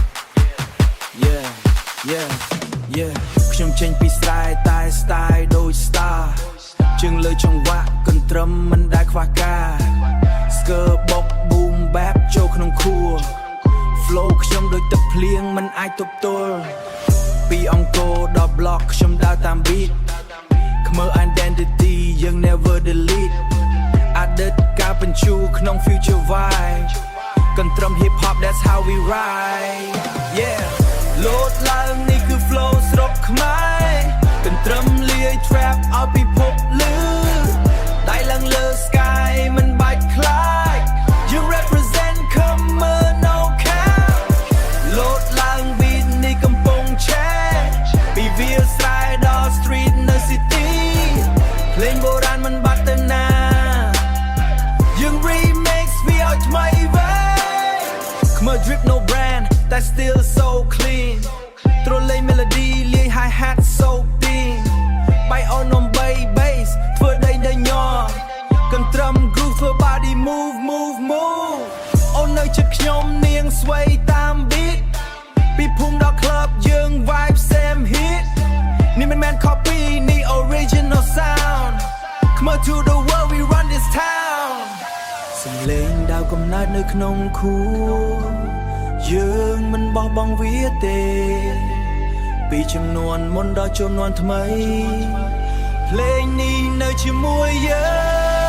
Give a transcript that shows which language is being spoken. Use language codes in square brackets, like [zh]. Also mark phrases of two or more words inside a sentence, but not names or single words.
[km] ខ្ញុំចេញពីស្រែតែ style ដូច star ជើងលើចង្វាក់កន្ទ្រឹមមិនដែលខ្វះការស្គរបុក [en] boom bap [km] ចូលក្នុងខួរ flow ខ្ញុំដូចទឹកភ្លៀងមិនអាចទប់ទល់ពីអង្គរដល់ block ខ្ញុំដើរតាម beat [en] Khmer identity [km] យើង [en] never delete [km] អាដិតការបញ្ជូក្នុង [en] future vibe [km] កន្ទ្រឹម [en] hip hop that's how we ride Yeah [km] លោតឡើងនេះគឺ flow ស្រុក ខ្មែរកន្ទ្រឹមលាយ trap ឲ្យពិភពលឺដៃឡើងលើ sky មិនបាច់ខ្លាច [en] You represent Khmer no cap [km] លោតឡើង beat នេះកំពុងឆេះពី វាលស្រែដល់ street នៅ city ភ្លេងបុរាណមិនបាត់ទៅណាយើង remix វាឲ្យថ្មីវិញ [en] Khmer drip no brand that still so clean [km] ត្រលេង melody លាយ [en] hi hat so thin [km] បាយអូននំបី bass ធ្វើដេញញ័រ កន្ទ្រឹម groove ធ្វើ [en] body move [km] អូននៅជិតខ្ញុំនាងស្វ័យតាម beat ពីភូមិដល់ club យើង [en] vibe same hit [km] នេះមិនមែន copy នេះ [en] original sound Khmer to the world we run this town [km] សំឡេងដៅកំណើតនៅក្នុងខួរយើងមិនបោះបង់វាទេពីចំនួនមុនដល់ចំនួនថ្មីភ្លេងនេះនៅជាមួយយើង